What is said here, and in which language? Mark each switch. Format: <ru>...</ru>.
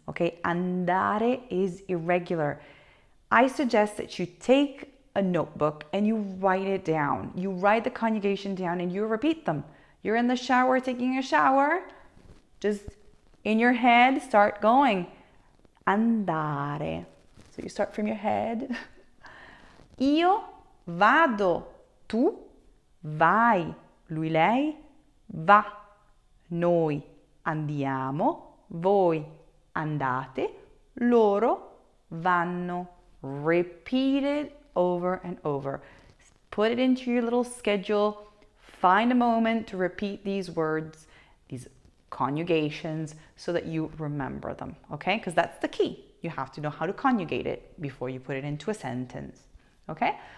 <en>Okay, andare is irregular. I suggest that you take a notebook and you write it down. You write the conjugation down and you repeat them. You're in the shower taking a shower, just in your head start going andare. So you start from your head.</en> <it>Io vado, tu vai, lui, lei va, noi andiamo, voi andate, loro vanno.</it> <en>Repeat it over and over. Put it into your little schedule. Find a moment to repeat these words, these conjugations, so that you remember them, okay? Because that's the key. You have to know how to conjugate it before you put it into a sentence, okay?</en>